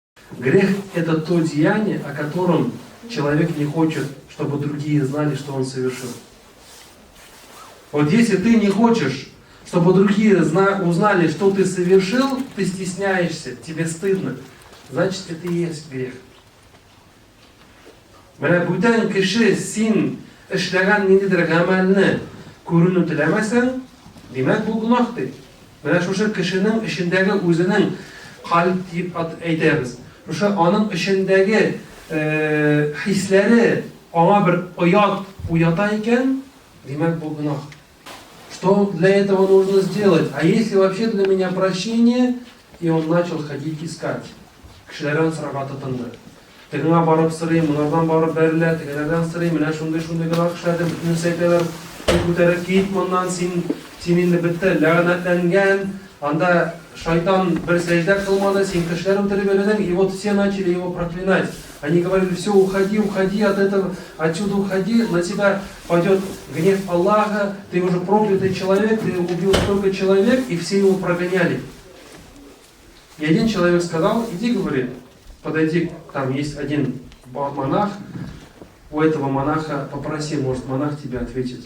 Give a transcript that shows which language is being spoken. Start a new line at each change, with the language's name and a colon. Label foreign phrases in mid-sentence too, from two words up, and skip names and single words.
Russian: Грех – это то деяние, о котором человек не хочет, чтобы другие знали, что он совершил. Вот если ты не хочешь, чтобы другие узнали, что ты совершил, ты стесняешься, тебе стыдно, значит, это и есть грех.
Tatar: Менә бүтән кеше син эшләгән ниндидер гамәлне күренү теләмәсәң, димәк бу гөнаһ. Менә шушы кешенең эчендәге үзенең калп дип әйтәбез. Шушы аның эчендәге хисләре аңа бер оят уята икән, димәк бу гөнаһ.
Russian: Что для этого нужно сделать? А если вообще для меня прощение? И он начал ходить искать.
Tatar: Кешеләрдән сорарга тотынды. Тегеңә барып сорый, монардан барып бәрелә, тегеләрдән сорый, менә шундый гыйлар эшләдем, бөтенесе әйтәләр, күтәреп кит, моннан син инде бетте, ләгънәтләнгән, анда шайтан бер сәҗдә кылмады, син кешеләр үтереп бәрелдең,
Russian: и вот все начали его проклинать. Они говорили: все, уходи, уходи от этого, отсюда уходи, на тебя пойдет гнев Аллаха, ты уже проклятый человек, ты убил столько человек, и все его прогоняли. И один человек сказал: иди, говорит, подойди, там есть один монах, у этого монаха попроси, может монах тебе ответит.